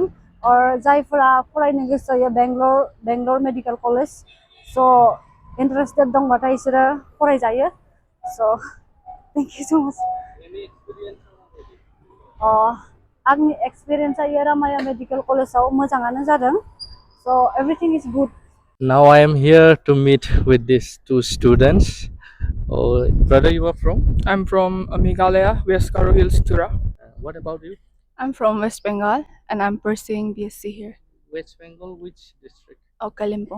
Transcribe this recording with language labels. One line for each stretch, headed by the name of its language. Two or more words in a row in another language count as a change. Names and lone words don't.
Bodo: जायफोरा फरायनो गोसो जायो बेंगलर मेडिकेल कलेज,
English: so interested
Bodo: दंबाथाय बिसोरो फरायजायो.
English: so thank you so much.
Bodo: आंनि एक्सपिरियेन्सआ रामाया मेडिकेल कलेजाव मोजाङानो जादों.
English: so everything is good. Now I am here to meet with these two students. Oh, brother, you are from? I'm from Meghalaya, West Garo Hills, Tura. What about you? I'm from West Bengal and I'm pursuing BSc here. West Bengal, which district? Kalimpong.